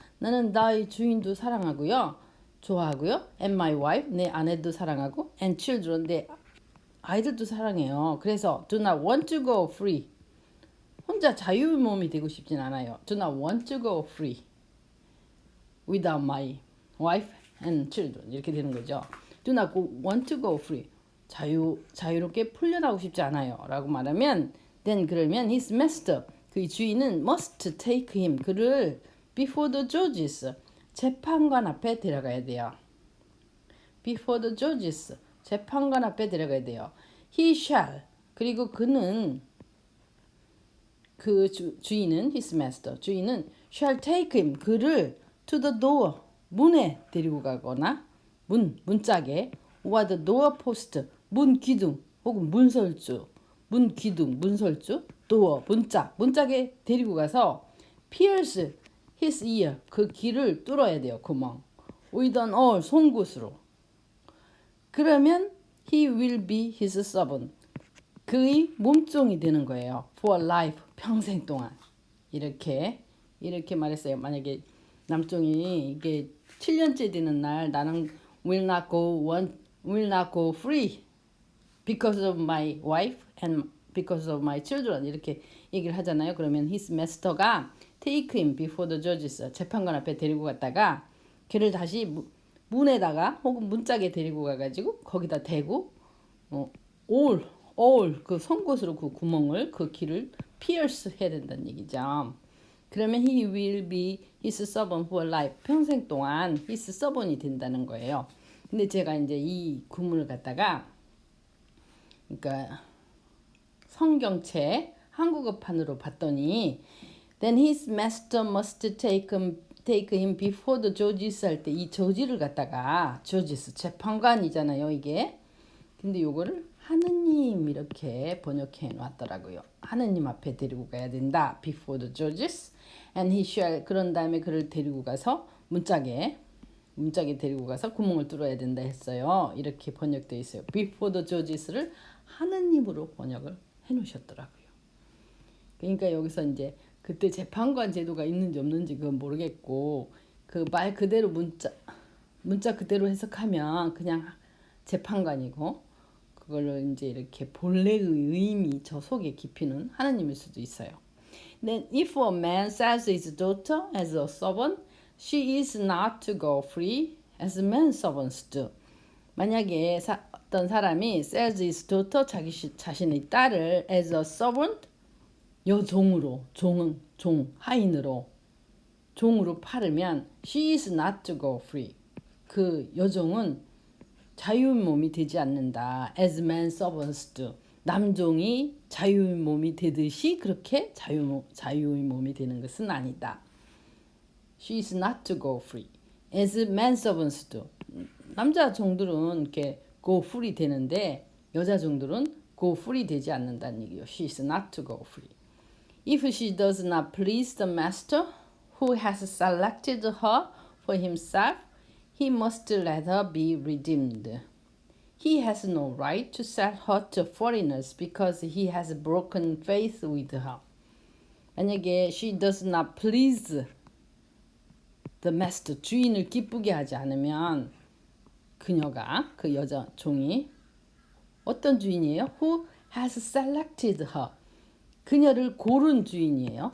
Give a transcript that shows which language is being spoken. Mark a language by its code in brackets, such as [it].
[ko] 나는 나의 주인도 좋아하고요. [en] And my wife, [ko] 내 아내도 사랑하고, [en] and children, [ko] 내 아이들도 사랑해요. 그래서 [en] do not want to go free. [ko] 혼자 자유의 몸이 되고 싶진 않아요. [en] do not want to go free without my wife and children. [ko] 이렇게 되는 거죠. [en] do not want to go free. [ko] 자유롭게 풀려나고 싶지 않아요. 라고 말하면 [en] then [ko] 그러면 [en] his master, [ko] 그의 주인은 [en] must take him, [ko] 그를 [en] before the judges, [ko] 재판관 앞에 데려가야 돼요. [en] before the judges, [ko] 재판관 앞에 데려가야 돼요. [en] he shall, [ko] 그리고 그는, 그 주인은 [en] his master, [ko] 주인은 [en] shall take him, [ko] 그를 [en] to the door, [ko] 문에 데리고 가거나 문짝에 [en] or the door post, [ko] 문 기둥 혹은 문설주, 문 기둥, 문설주, door, 문짝에 데리고 가서 [en] pierce his ear, [ko] 그 귀를 뚫어야 돼요. 구멍. [en] with an awl, [ko] 송곳으로. 그러면 [en] he will be his servant, [ko] 그의 몸종이 되는 거예요. [en] for life, [ko] 평생 동안. 이렇게 말했어요. 만약에 남종이 이게 7년째 되는 날 나는 [en] will not go free because of my wife and because of my children, [ko] 이렇게 얘기를 하잖아요. 그러면 his master가 [en] take him before the judges, [ko] 재판관 앞에 데리고 갔다가 걔를 다시 문에다가 혹은 문짝에 데리고 가가지고 거기다 대고 all 그 송곳으로 그 구멍을, 그 길을 pierce 해야 된다는 얘기죠. [en] 그러면 he will be his servant for life, [ko] 평생 동안 [en] his servant이 된다는 거예요. [ko] 근데 제가 이제 이 구문을 갖다가 그러니까 성경책 한국어판으로 봤더니 [en] then his master must take him before the judges [ko] 할 때 이 judge를 갖다가 judges 재판관이잖아요, 이게. 근데 요거를 하느님 이렇게 번역해 놨더라고요. 하느님 앞에 데리고 가야 된다. [en] before the judges and he shall, [ko] 그런 다음에 그를 데리고 가서 문짝에 데리고 가서 구멍을 뚫어야 된다 했어요. 이렇게 번역되어 있어요. [en] before the judges [ko] 를 하느님으로 번역을 해 놓으셨더라고요. 그러니까 여기서 이제 그때 재판관 제도가 있는지 없는지 그건 모르겠고 그 말 그대로 문자 그대로 해석하면 그냥 재판관이고 그걸로 이제 이렇게 본래의 의미 저 속에 깊이는 하느님일 수도 있어요. [en] Then if a man sells his daughter as a servant, she is not to go free as men servants do. [ko] 만약에 어떤 사람이 [en] sells his daughter, [ko] 자신의 딸을 [en] as a servant, [ko] 여종으로, 하인으로, 종으로 팔으면 [en] she is not to go free. [ko] 그 여종은 자유의 몸이 되지 않는다. [en] as men servants do. [ko] 남종이 자유의 몸이 되듯이 그렇게 자유의 몸이 되는 것은 아니다. [en] She is not to go free. as men servants do. [ko] 남자 종들은 이렇게 go free 되는데 여자 종들은 go free 되지 않는다는 얘기예요. [en] She is not to go free. If she does not please the master who has selected her for himself, he must let her be redeemed. He has no right to sell her to foreigners because he has broken faith with her. [ko] 만약에 [en] she does not please the master, [ko] 주인을 기쁘게 하지 않으면 그녀가, 그 여자 종이 어떤 주인이에요? [en] Who has selected her. [ko] 그녀를 고른 주인이에요.